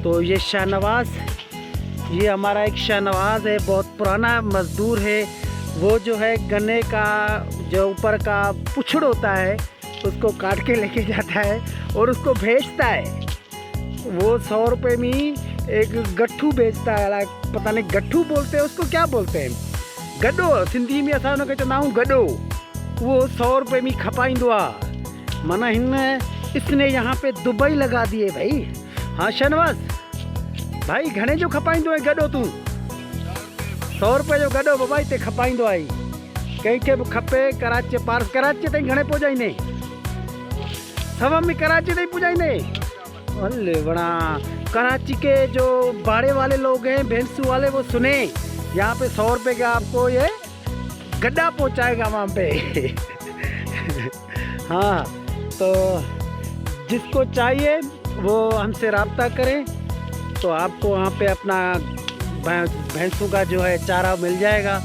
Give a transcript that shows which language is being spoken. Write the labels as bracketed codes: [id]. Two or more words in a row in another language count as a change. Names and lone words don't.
[ur] تو یہ شاہنواز، یہ ہمارا ایک شاہنواز ہے، بہت پرانا مزدور ہے. وہ جو ہے گنے کا جو اوپر کا پچھڑ ہوتا ہے اس کو کاٹ کے لے کے جاتا ہے اور اس کو بیچتا ہے. وہ 100 روپے میں ایک گٹھو بیچتا ہے، پتا نہیں گٹھو بولتے ہیں اس کو، کیا بولتے ہیں, [sd] गड्ढो सिंधी में असां उनखे चवंदा आहियूं गड्ढो। वो 100 रुपये में खपाईंदो आहे। [ur] مانا اس نے یہاں پے دبئی لگا دیے بھائی. [sd] हाँ शाहनवाज़ भाई, घणे जो खपाईंदो है गड्ढो तूं? 100 रुपये जो गड्ढो बाबा हिते खपाईंदो आहे। कंहिंखे बि खपे कराची पार, कराची ताईं घणे पहुचाईंदे? सवा में कराची ताईं पहुचाईंदे? [ur] ارے بڑا، کراچی کے جو بھاڑے والے لوگ ہیں، بھینسو والے، وہ سنے یہاں پے 100 روپے کا آپ کو یہ گڈھا پہنچائے گا وہاں پے. ہاں، تو جس کو چاہیے وہ ہم سے رابطہ کریں تو آپ کو وہاں پے اپنا بھینسوں کا جو ہے چارہ مل جائے گا.